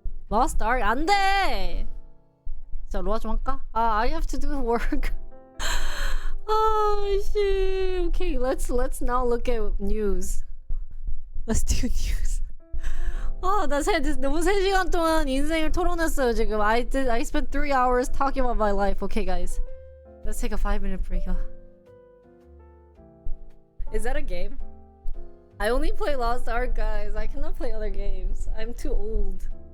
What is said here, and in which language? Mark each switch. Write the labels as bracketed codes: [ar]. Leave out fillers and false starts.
[ko] Lost Ark 안 돼. 자, 로아 좀 할까? [en] I have to do work. Oh shit. Okay, let's now look at news. Let's do news. [ko] 나 너무 3시간 동안 인생을 토론했어요 지금. [en] I spent 3 hours talking about my life. Okay, guys, let's take a 5-minute break. Is that a game? I only play Lost Ark, guys. I cannot play other games. I'm too old.